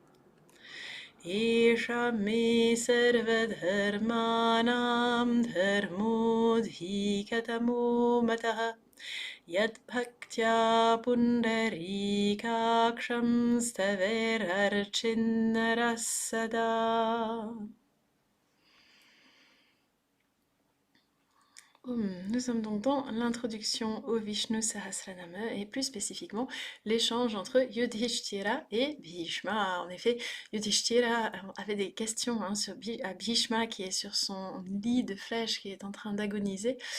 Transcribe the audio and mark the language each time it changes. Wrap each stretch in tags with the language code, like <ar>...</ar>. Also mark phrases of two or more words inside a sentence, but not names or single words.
<sa>Esha me sarvadharmanam dharmodhikatamo matah. Yad bhaktya pundarikaksham staver archinnarasada.</sa> <fr>Nous sommes donc dans l'introduction au Vishnu Sahasranama et plus spécifiquement l'échange entre Yudhishthira et Bhishma. En effet, Yudhishthira avait des questions à Bhishma qui est sur son lit de flèches qui est en train d'agoniser.</fr>